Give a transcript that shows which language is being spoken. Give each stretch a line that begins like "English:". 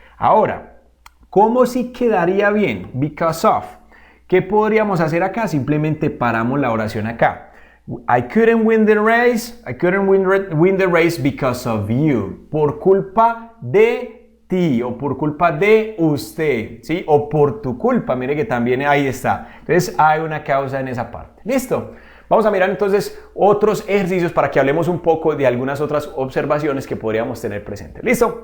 Spanish: Ahora, ¿cómo sí quedaría bien? Because of. ¿Qué podríamos hacer acá? Simplemente paramos la oración acá.
English: I couldn't win the race. I couldn't win the race because of you.
Spanish: Por culpa de ti o por culpa de usted, ¿sí? O por tu culpa, mire que también ahí está. Entonces hay una causa en esa parte. ¿Listo? Vamos a mirar entonces otros ejercicios para que hablemos un poco de algunas otras observaciones que podríamos tener presentes. ¿Listo?